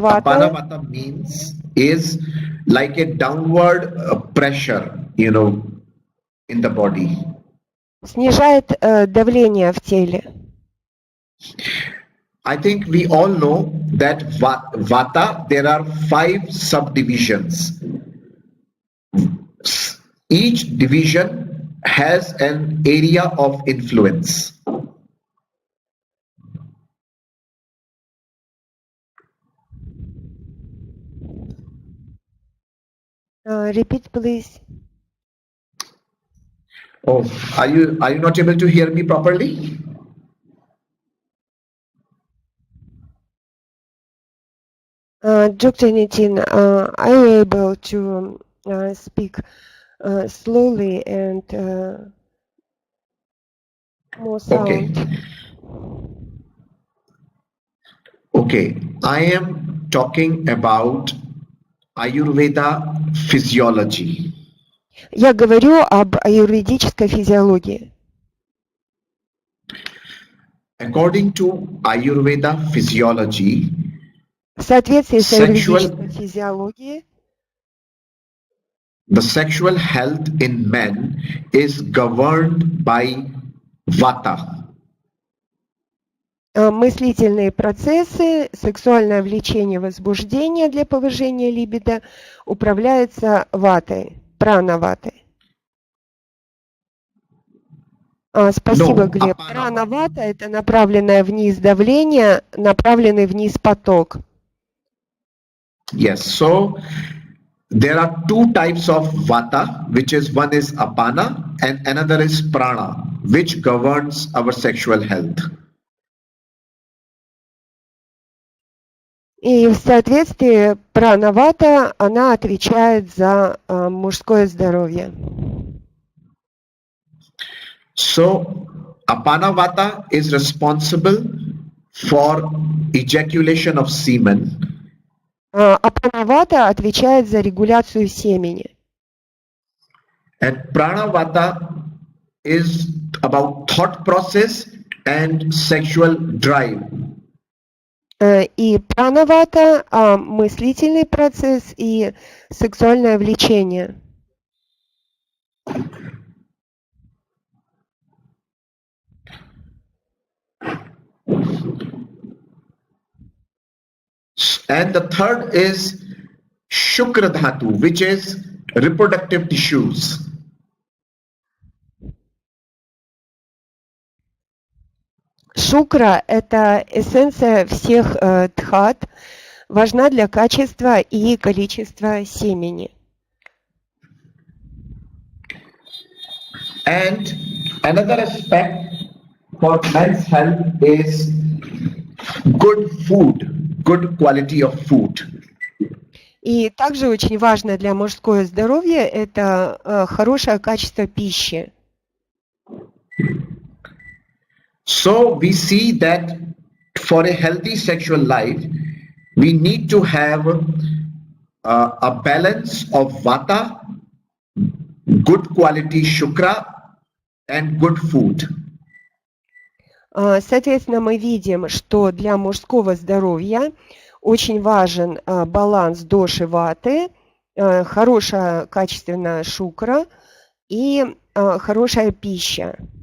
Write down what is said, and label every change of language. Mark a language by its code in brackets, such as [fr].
[en] Vata means is like a downward pressure, in the body. [ru] Снижает давление в теле. [en] I think we all know that Vata, there are 5 subdivisions. Each division has an area of influence. Repeat, please. Oh, are you not able to hear me properly? Dr. Nitin, are you able to speak slowly and more sound? Okay, I am talking about Ayurveda physiology. [ru] Я говорю об аюрведической физиологии. [en] According to Ayurveda physiology, [ru] в соответствии с аюрведической физиологией, [en] the sexual health in men is governed by Vata. [ru] Мыслительные процессы, сексуальное влечение, возбуждение для повышения либидо управляется ватой, пранаватой. Спасибо, Глеб. Пранавата – это направленное вниз давление, направленный вниз поток. [en] Yes, so there are 2 types of Vata, which is one is Apana and another is Prana, which governs our sexual health. [ru] И в соответствии пранавата, она отвечает за мужское здоровье. [en] So, Apana Vata is responsible for ejaculation of semen. [ru] Апана вата отвечает за регуляцию семени. [en] And Prana Vata is about thought process and sexual drive. [ru] И пранавата – мыслительный процесс и сексуальное влечение. [en] And the third is Shukra Dhatu, which is reproductive tissues. [ru] Шукра – это эссенция всех дхат, важна для качества и количества семени. [en] And another aspect for men's health is good food, good quality of food. [ru] И также очень важно для мужского здоровья – это хорошее качество пищи. [en] So we see that for a healthy sexual life, we need to have a balance of vata, good quality shukra, and good food. [ru] Соответственно, мы видим, что для мужского здоровья очень важен баланс доши ваты, хорошая качественная шукра и хорошая пища.